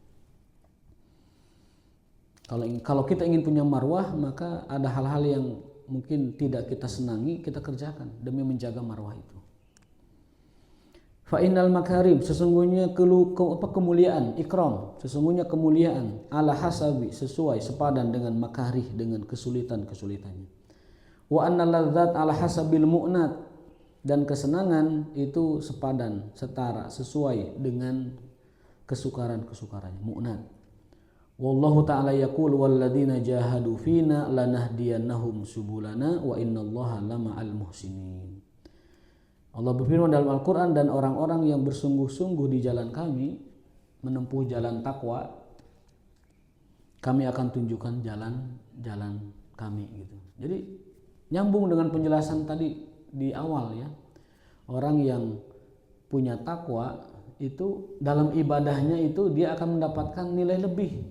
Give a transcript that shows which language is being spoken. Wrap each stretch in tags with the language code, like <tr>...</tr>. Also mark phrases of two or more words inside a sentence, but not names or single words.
<id>Kalau kita ingin punya marwah, maka ada hal-hal yang mungkin tidak kita senangi, kita kerjakan demi menjaga marwah itu.</id> <ar>فإن المكارم,</ar> <id>sesungguhnya kemuliaan, ikram, sesungguhnya kemuliaan</id> <ar>على حسب,</ar> <id>sesuai sepadan dengan makarih, dengan kesulitan-kesulitannya.</id> <ar>وأن اللذات على حسب المؤنات,</ar> <id>dan kesenangan itu sepadan, setara, sesuai dengan kesukaran-kesukarannya, mu'nat.</id> <ar>والله تعالى يقول والذين جاهدوا فينا لنهدينهم سبلنا وإن الله لمع المحسنين.</ar> <id>Allah berfirman dalam Al-Quran, dan orang-orang yang bersungguh-sungguh di jalan kami, menempuh jalan takwa, kami akan tunjukkan jalan-jalan kami gitu. Jadi nyambung dengan penjelasan tadi di awal ya. Orang yang punya takwa itu dalam ibadahnya itu dia akan mendapatkan nilai lebih.</id>